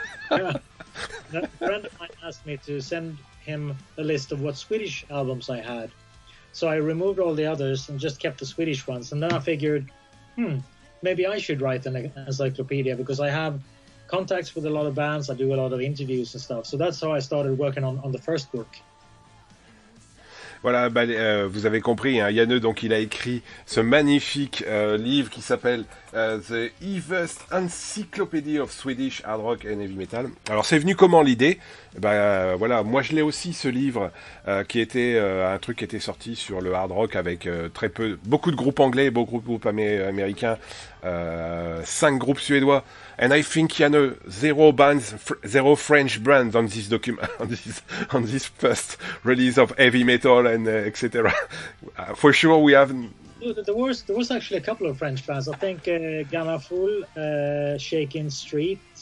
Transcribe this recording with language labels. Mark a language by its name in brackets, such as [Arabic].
[English] A friend of mine asked me to send him a list of what Swedish albums I had. So I removed all the others and just kept the Swedish ones. And then I figured, maybe I should write an encyclopedia, because I have contacts with a lot of bands, I do a lot of interviews and stuff. So that's how I started working on the first book. [French] Voilà, vous avez compris, hein, Janne, donc il a écrit ce magnifique livre qui s'appelle The Earliest Encyclopedia of Swedish Hard Rock and Heavy Metal. Alors c'est venu comment l'idée? Voilà, moi je l'ai aussi, ce livre qui était un truc qui était sorti sur le hard rock avec beaucoup de groupes anglais, beaucoup de groupes américains, 5 groupes suédois. [English] And I think Janne, zero French bands on this document, on this first release of heavy metal and etc. For sure, we have. There was actually a couple of French bands. I think Ganaful, Shaking Street,